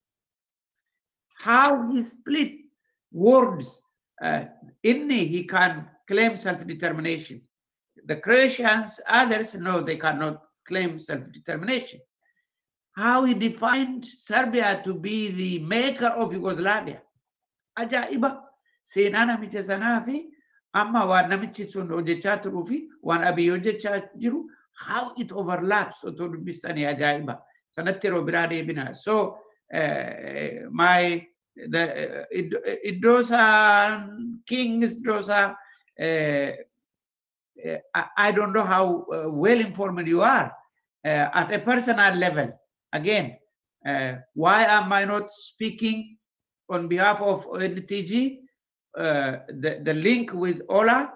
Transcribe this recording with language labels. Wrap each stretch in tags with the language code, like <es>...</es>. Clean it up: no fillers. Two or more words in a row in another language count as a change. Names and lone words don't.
<en>How he split words. He can claim self-determination. The Croatians, others, no, they cannot claim self-determination. How he defined Serbia to be the maker of Yugoslavia.</en> <om>Ajaiba. Seenaa namicha sanaa fi amma waan namichi sun hojjechaa turuu fi waan Abiy hojjechaa jiru,</om> <en>how it overlaps</en> <om>otoo dubbistanii ajaiba. Sanatti yeroo biraa deebina.</om> <en>So Iddosa Kings, Iddosa, I don't know how well informed you are at a personal level. Again, why am I not speaking on behalf of NTG, the link with Ola?</en>